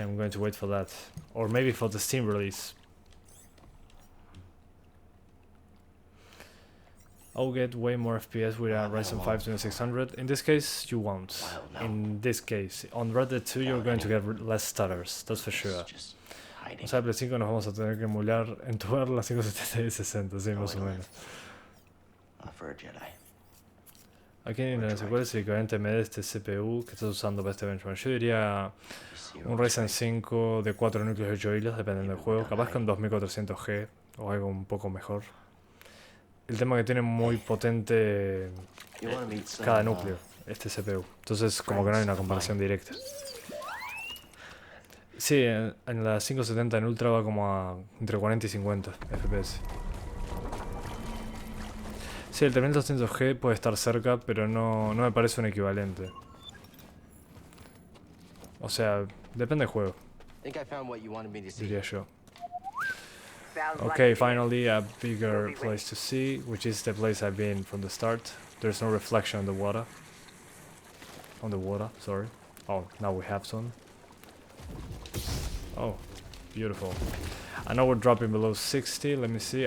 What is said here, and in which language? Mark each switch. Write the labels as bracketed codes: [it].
[en] I'm going to wait for that. Or maybe for the Steam release. I'll get way more FPS with a Ryzen 5 2600. In this case, you won't. In this case, on Red Dead 2 you're going to get less stutters, that's for sure. [es] O sea, Play 5 nos vamos a tener que emular en todas las 570 y 60, sí, más o menos. [en] For a Jedi. [es] Aquí no sé cuál es el equivalente medio de este CPU que estás usando para este benchmark. Yo diría un Ryzen 5 de 4 núcleos de 8 hilos, dependiendo del juego. Capaz con 2400G o algo un poco mejor. El tema que tiene muy potente cada núcleo, este CPU. Entonces como que no hay una comparación directa. Sí, en la 570 en Ultra va como a entre 40 y 50 FPS. Sí, el 3200G puede estar cerca, pero no me parece un equivalente. O sea, depende del juego, diría yo. [en] Okay, finally a bigger place to see, which is the place I've been from the start. There's no reflection on the water. Sorry. Oh, now we have some. Oh, beautiful. I know we're dropping below 60, let me see.